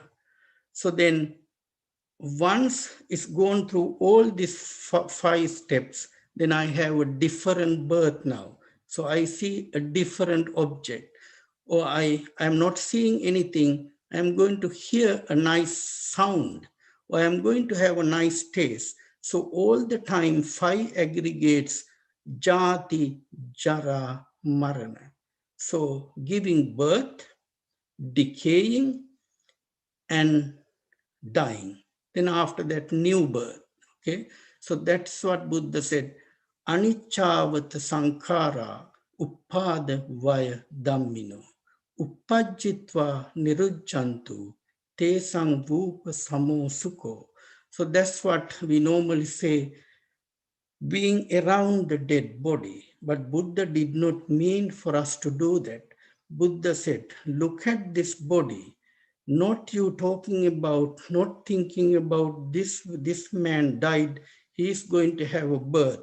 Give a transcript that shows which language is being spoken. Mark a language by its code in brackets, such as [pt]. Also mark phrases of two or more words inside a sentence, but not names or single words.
[en] So then once it's gone through all these 5 steps, then I have a different birth now. So I see a different object, or I'm not seeing anything. I'm going to hear a nice sound, or I'm going to have a nice taste. So all the time, 5 aggregates, [pi] jati, jara, marana. [en] So giving birth, decaying, and dying. Then after that, new birth. Okay, so that's what Buddha said. [pi] Anichavata sankhara uppada vaya dhammino uppajjitva nirujjantu te sangvupa samo sukho. [en] So that's what we normally say, being around the dead body. But Buddha did not mean for us to do that. Buddha said, look at this body, not you talking about, not thinking about this man died, he is going to have a birth.